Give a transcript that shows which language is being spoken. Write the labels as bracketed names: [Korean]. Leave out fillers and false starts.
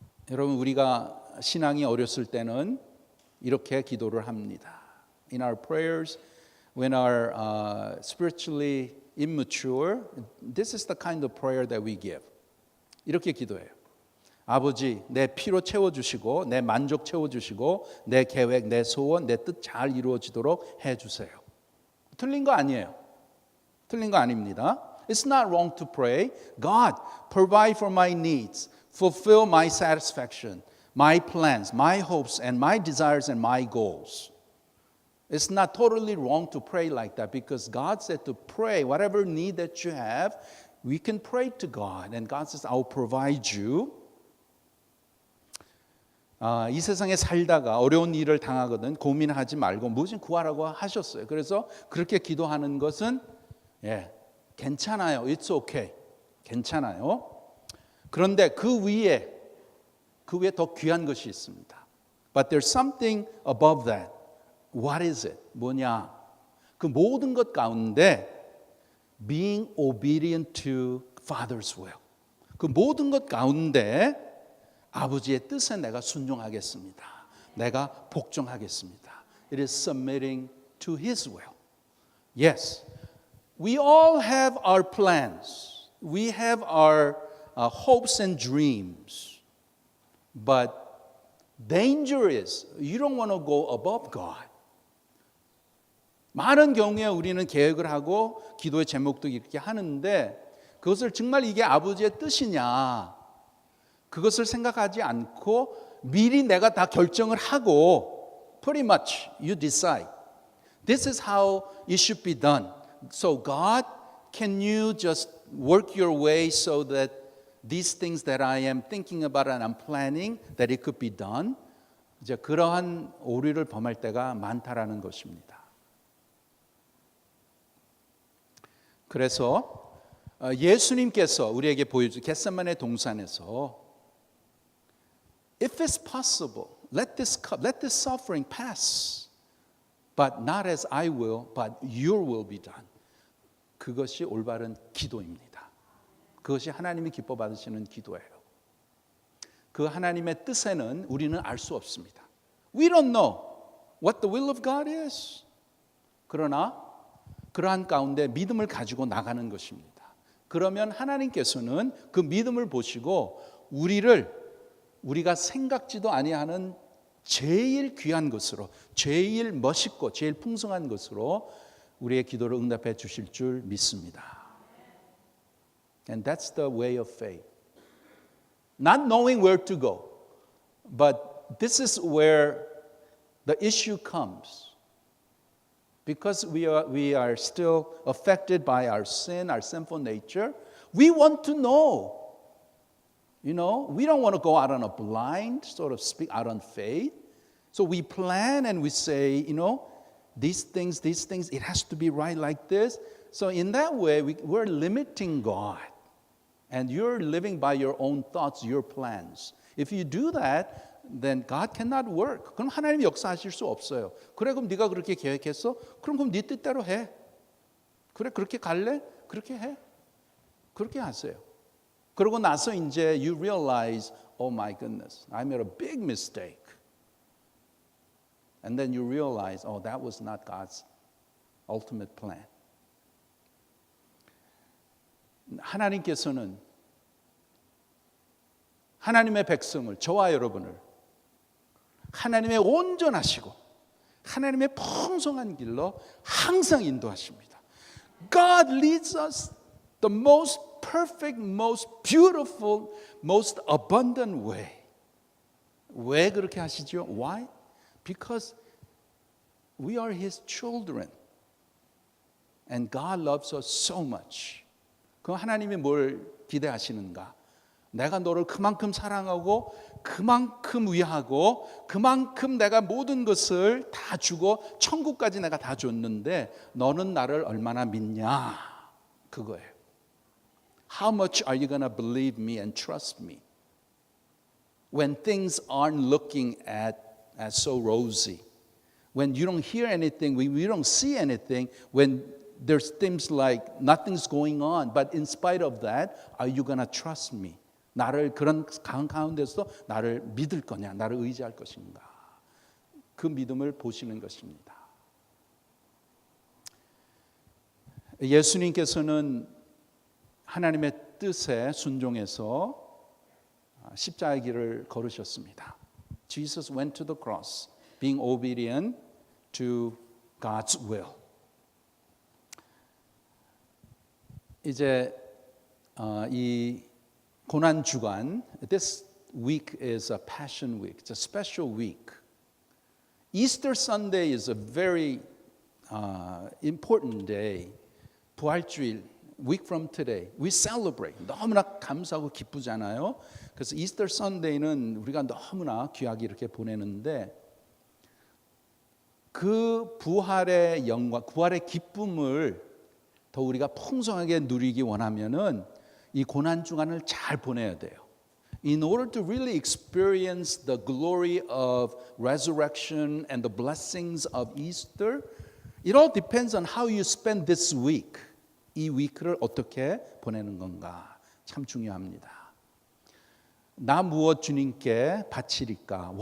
[Korean] 여러분 우리가 신앙이 어렸을 때는 이렇게 기도를 합니다. [English] In our prayers, when our spiritually immature, this is the kind of prayer that we give. [Korean] 이렇게 기도해요. 아버지, 내 피로 채워주시고 내 만족 채워주시고 내 계획, 내 소원, 내 뜻 잘 이루어지도록 해주세요. 틀린 거 아니에요. 틀린 거 아닙니다. [English] It's not wrong to pray. God, provide for my needs, fulfill my satisfaction, my plans, my hopes, and my desires and my goals. It's not totally wrong to pray like that because God said to pray whatever need that you have, we can pray to God and God says, I'll provide you. [Korean] 이 세상에 살다가 어려운 일을 당하거든 고민하지 말고 무엇을 구하라고 하셨어요. 그래서 그렇게 기도하는 것은 괜찮아요. [English] It's okay. [Korean] 괜찮아요. 그런데 그 위에 더 귀한 것이 있습니다. [English] But there's something above that. What is it? [Korean] 뭐냐? 그 모든 것 가운데 [English] being obedient to Father's will. [Korean] 그 모든 것 가운데 아버지의 뜻에 내가 순종하겠습니다. 내가 복종하겠습니다. [English] It is submitting to His will. Yes, we all have our plans. We have our hopes and dreams. But danger is you don't want to go above God. [Korean] 많은 경우에 우리는 계획을 하고 기도의 제목도 이렇게 하는데 그것을 정말 이게 아버지의 뜻이냐 그것을 생각하지 않고 미리 내가 다 결정을 하고 [English] pretty much you decide. This is how it should be done. So God, can you just work your way so that these things that I am thinking about and I'm planning that it could be done? [Korean] 이제 그러한 오류를 범할 때가 많다라는 것입니다. 그래서 예수님께서 우리에게 보여준 겟세마네 동산에서 [English] If it's possible, let this cup, let this suffering pass. But not as I will, but your will be done. [Korean] 그것이 올바른 기도입니다. 그것이 하나님이 기뻐 받으시는 기도예요. 그 하나님의 뜻에는 우리는 알 수 없습니다. We don't know what the will of God is. 그러나 그러한 가운데 믿음을 가지고 나가는 것입니다. 그러면 하나님께서는 그 믿음을 보시고 우리가 생각지도 아니하는 제일 귀한 것으로, 제일 멋있고 제일 풍성한 것으로 우리의 기도를 응답해 주실 줄 믿습니다. [English] And that's the way of faith. Not knowing where to go, but this is where the issue comes. Because we are still affected by our sin, our sinful nature, we want to know. You know, we don't want to go out on a blind, sort of speak out on faith. So we plan and we say, you know, these things, it has to be right like this. So in that way, we're limiting God. And you're living by your own thoughts, your plans. If you do that, then God cannot work. [Korean] 그럼 하나님이 역사하실 수 없어요. 그래, 그럼 네가 그렇게 계획했어? 그럼 네 뜻대로 해. 그래, 그렇게 갈래? 그렇게 해. 그렇게 하세요. 그러고 나서 이제 [English] you realize, oh my goodness, I made a big mistake. And then you realize, oh, that was not God's ultimate plan. [Korean] 하나님께서는 하나님의 백성을, 저와 여러분을 하나님의 온전하시고 하나님의 풍성한 길로 항상 인도하십니다. [English] God leads us the most perfect, most beautiful, most abundant way. [Korean] 왜 그렇게 하시죠? [English] Why? Because we are His children. And God loves us so much. [Korean] 그 하나님이 뭘 기대하시는가? 내가 너를 그만큼 사랑하고 그만큼 위하고 그만큼 내가 모든 것을 다 주고 천국까지 내가 다 줬는데 너는 나를 얼마나 믿냐? 그거예요. [English] How much are you going to believe me and trust me? When things aren't looking as so rosy. When you don't hear anything, when you don't see anything, when there's things like nothing's going on, but in spite of that, are you going to trust me? [Korean] 나를 그런 가운데서 나를 믿을 거냐, 나를 의지할 것인가? 그 믿음을 보시는 것입니다. 예수님께서는 하나님의 뜻에 순종해서 십자가의 길을 걸으셨습니다. [English] Jesus went to the cross, being obedient to God's will. [Korean] 이제 이 고난 주간, [English] this week is a passion week. It's a special week. Easter Sunday is a very important day. [Korean] 부활주일, [English] week from today, we celebrate. [Korean] 너무나 감사하고 기쁘잖아요. 그래서 이스터 선데이는 우리가 너무나 귀하게 이렇게 보내는데 그 부활의 영광, 부활의 기쁨을 더 우리가 풍성하게 누리기 원하면은 이 고난 주간을 잘 보내야 돼요. [English] In order to really experience the glory of resurrection and the blessings of Easter, it all depends on how you spend this week. [Korean] 이 위크를 어떻게 보내는 건가 참 중요합니다. 나 무엇 주님께 바치리까?